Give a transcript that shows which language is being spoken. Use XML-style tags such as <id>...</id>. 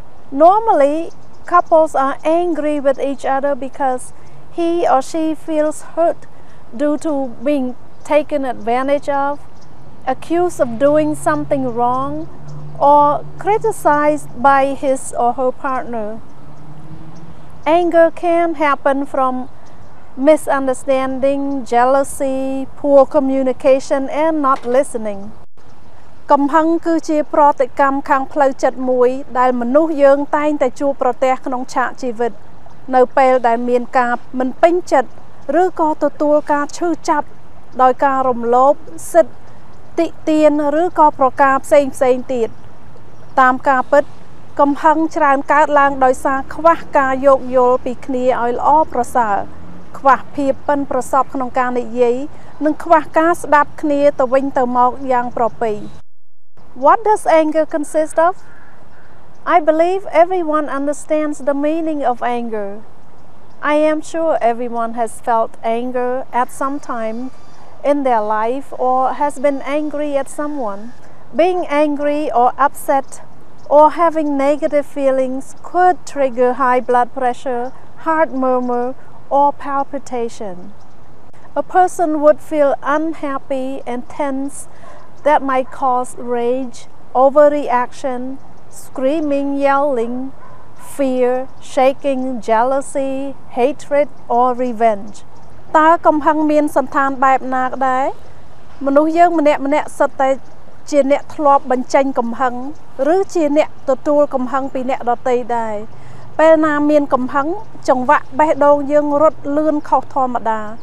<en>Normally, couples are angry with each other because he or she feels hurt due to being taken advantage of, accused of doing something wrong, or criticized by his or her partner. Anger can happen from misunderstanding, jealousy, poor communication, and not listening.</en> <km>កំហឹងគឺជាប្រតិកម្មខាងផ្លូវចិត្តមួយដែលមនុស្សយើងតែងតែជួបប្រទះក្នុងឆាកជីវិតនៅពេលដែលមានការមិនពេញចិត្តឬក៏ទទួលការឈឺចាប់ដោយការរំលោភសិទ្ធិតិទានឬក៏ប្រការផ្សេងទៀត តាមការពិតកំហឹងច្រើនកើតឡើងដោយសារខ្វះការយោគយល់ពីគ្នាឲ្យល្អប្រសើរខ្វះភាពប៉ិនប្រសប់ក្នុងការនិយាយនិងខ្វះការស្ដាប់គ្នាទៅវិញទៅមកយ៉ាងប្រពៃ</km> <en>What does anger consist of? I believe everyone understands the meaning of anger. I am sure everyone has felt anger at some time in their life or has been angry at someone. Being angry or upset or having negative feelings could trigger high blood pressure, heart murmur, or palpitation. A person would feel unhappy and tense that might cause rage, overreaction, screaming, yelling, fear, shaking, jealousy, hatred, or revenge.</en> <km>តើកំហឹងមានសន្តានបែបណាក៏ដែរមនុស្សយើងម្នាក់សុទ្ធតែជាអ្នកធ្លាប់បញ្ចេញកំហឹងឬជាអ្នកទទួលកំហឹងពីអ្នកដទៃដែរពេលណាមានកំហឹងចង្វាក់បេះដូងយើងរត់លឿនខុសធម្មតា</km>